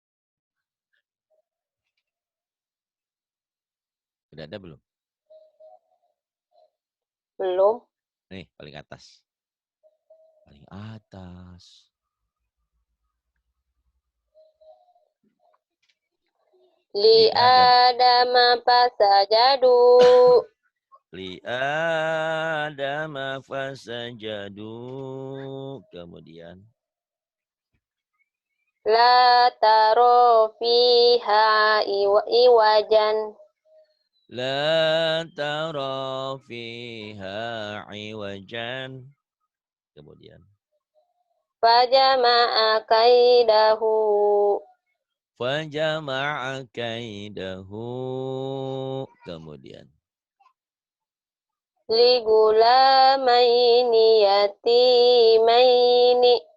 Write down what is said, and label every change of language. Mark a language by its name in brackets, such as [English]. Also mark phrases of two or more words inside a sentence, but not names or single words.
[Indonesian] Udah ada belum? belum. Nih paling atas. Paling atas. [Arabic] Li Di Adam. آدم فسجدوا. لآدم فسجدوا. [Indonesian] Kemudian. [Arabic] لا ترى فيها عوجا. لا ترى فيها عوجا. [Indonesian] Kemudian. [Arabic] فجمع كيده. فجمع كيده. [Indonesian] Kemudian. [Arabic] لغلامين يتيمين.